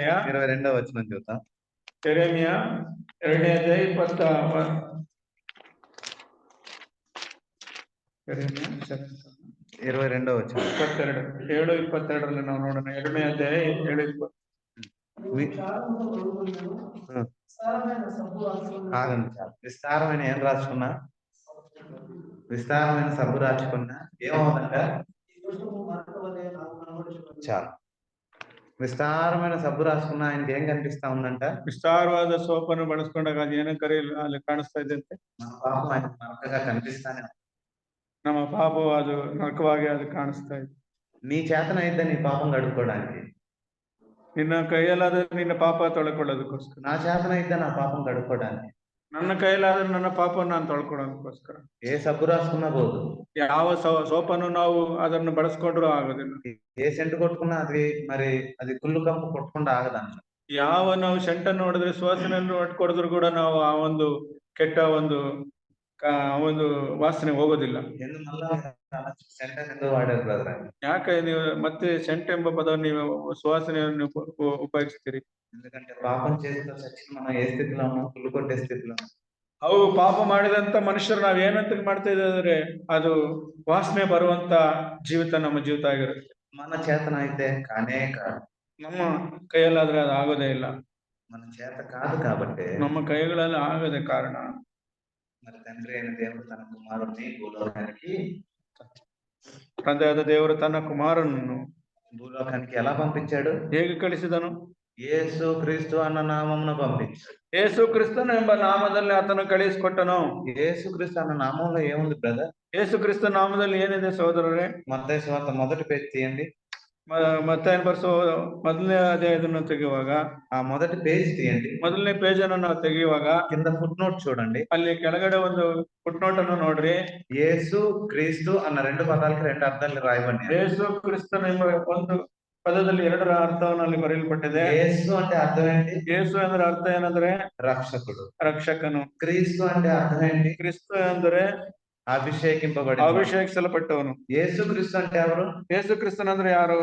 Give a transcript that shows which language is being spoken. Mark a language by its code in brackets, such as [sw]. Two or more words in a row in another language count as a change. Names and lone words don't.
[te] 22వ వచనం చూద్దాం. [kn] ಯೆರೆಮೀಯ 2ನೇ ಅಧ್ಯಾಯ [te] 22వ వచనం. [kn] 7:22 ನಾವು ನೋಡೋಣ. 2ನೇ ಅಧ್ಯಾಯ 7:20. [te] ఆగండి చాలు. విస్తారమైన ఏం రాసుకున్నా, విస్తారమైన సబ్బు రాసుకున్నా ఏమవుతుందంట? చాలు. విస్తారమైన సబ్బు రాసుకున్నా ఆయనకి ఏం కనిపిస్తా ఉందంట? [kn] ವಿಸ್ತಾರವಾದ ಸೋಪನ್ನು ಬಳಸ್ಕೊಂಡಾಗ ಅದು ಏನೋ ಅಲ್ಲಿ ಕಾಣಿಸ್ತಾ ಇದೆ ಅಂತೆ. [te] మన పాపం ఆయనకు నరకగా కనిపిస్తానే ఉంది. [kn] ನಮ್ಮ ಪಾಪವು ಅದು ನರಕವಾಗಿ ಅದು ಕಾಣಿಸ್ತಾ ಇದೆ. [te] నీ చేతన అయితే నీ పాపం కడుక్కోవడానికి, [kn] ನಿನ್ನ ಕೈಯಲ್ಲಾದ್ರೆ ನಿನ್ನ ಪಾಪ ತೊಳ್ಕೊಳ್ಳೋದಕ್ಕೋಸ್ಕರ, [te] నా చేతన అయితే నా పాపం కడుక్కోవడానికి, [kn] ನನ್ನ ಕೈಯಲ್ಲಾದ್ರೆ ನನ್ನ ಪಾಪವನ್ನು ನಾನು ತೊಳ್ಕೊಳ್ಳೋದಕ್ಕೋಸ್ಕರ [te] ఏ సబ్బు రాసుకున్నా పోదు, [kn] ಯಾವ ಸೋಪನ್ನು ನಾವು ಅದನ್ನು ಬಳಸ್ಕೊಂಡ್ರೂ ಆಗೋದಿಲ್ಲ. [te] ఏ సెంటు కొట్టుకున్నా అది మరి అది కుళ్ళు కంపు కొట్టకుండా ఆగదన్న. [kn] ಯಾವ ನಾವು ಸೆಂಟನ್ನು ನೋಡಿದ್ರೆ, ಸುವಾಸನೆಯನ್ನು ಹೊಡ್ಕೊಡಿದ್ರು ಕೂಡ ನಾವು ಆ ಒಂದು ಕೆಟ್ಟ ಒಂದು ವಾಸನೆ ಹೋಗೋದಿಲ್ಲ. ಯಾಕೆ ನೀವು ಮತ್ತೆ ಸೆಂಟ್ ಎಂಬ ಪದವನ್ನು ನೀವು ಸುವಾಸನೆಯನ್ನು ಉಪಯೋಗಿಸ್ತೀರಿ? [te] ఎందుకంటే పాపం చేస్తూ చచ్చిన మనం ఏ స్థితిలో ఉన్నాం? కుళ్ళు కొట్టే స్థితిలో. [kn] ಅವು ಪಾಪ ಮಾಡಿದಂತ ಮನುಷ್ಯರು ನಾವ್ ಏನಂತ ಮಾಡ್ತಾ ಇದ್ರೆ ಅದು ವಾಸನೆ ಬರುವಂತ ಜೀವಿತ ನಮ್ಮ ಜೀವಿತ ಆಗಿರುತ್ತೆ. [te] మన చేతన అయితే కానే కాదు, [kn] ನಮ್ಮ ಕೈಯಲ್ಲಾದ್ರೆ ಅದು ಆಗೋದೇ ಇಲ್ಲ. [te] మన చేత కాదు కాబట్టి, [kn] ನಮ್ಮ ಕೈಗಳಲ್ಲಿ ಆಗದೆ ಕಾರಣ [te] మరి తండ్రి అయిన దేవుడు తన కుమారుడిని భూలోకానికి, [kn] ತಂದೆಯಾದ ದೇವರು ತನ್ನ ಕುಮಾರನನ್ನು [te] భూలోకానికి ఎలా పంపించాడు? [kn] ಹೇಗೆ ಕಳಿಸಿದನು? [te] యేసు క్రీస్తు అన్న నామమున పంపించాడు. [kn] ಯೇಸು ಕ್ರಿಸ್ತನ ಎಂಬ ನಾಮದಲ್ಲಿ ಆತನು ಕಳಿಸಿಕೊಟ್ಟನು. [te] యేసు క్రీస్తు అన్న నామంలో ఏముంది బ్రదర్? [kn] ಯೇಸು ಕ್ರಿಸ್ತ ನಾಮದಲ್ಲಿ ಏನಿದೆ ಸಹೋದರರೇ? [te] ಮತ್ತಾಯ ಸುವಾರ್ತೆ ಮೊದటి పేజ్ తీయండి. [kn] ಮತ್ತಾಯನ ಬರೆಸೋ ಮೊದಲನೇ ಅಧ್ಯಾಯವನ್ನು ತೆಗೆಯುವಾಗ, [te] ಆ ಮೊದటి పేజ్ తీయండి. [kn] ಮೊದಲನೇ ಪೇಜ್ ಅನ್ನು ನಾವು ತೆಗೆಯುವಾಗ [te] కింద ఫుట్ నోట్ చూడండి. [kn] ಅಲ್ಲಿ ಕೆಳಗಡೆ ಒಂದು ಫುಟ್ ನೋಟ್ ಅನ್ನು ನೋಡ್ರಿ. [te] యేసు క్రీస్తు అన్న రెండు పదాలకి రెండు అర్థాలు రాయబడినాయి. [kn] ಯೇಸು ಕ್ರಿಸ್ತನ ಎಂಬ ಒಂದು ಪದದಲ್ಲಿ ಎರಡರ ಅರ್ಥವನ್ನು ಅಲ್ಲಿ ಬರೆಯಲ್ಪಟ್ಟಿದೆ. [te] యేసు అంటే అర్థం ఏంటి? [kn] ಯೇಸು ಅಂದ್ರೆ ಅರ್ಥ ಏನಂದ್ರೆ [te] రక్షకుడు. [kn] ರಕ್ಷಕನು. [te] క్రీస్తు అంటే అర్థం ఏంటి? [kn] ಕ್ರಿಸ್ತ ಅಂದ್ರೆ [te] అభిషేకింపబడి, [kn] ಅಭಿಷೇಕಿಸಲ್ಪಟ್ಟವನು. [te] యేసు క్రీస్తు అంటే ఎవరు? [kn] ಯೇಸು ಕ್ರಿಸ್ತನ್ ಅಂದ್ರೆ ಯಾರು?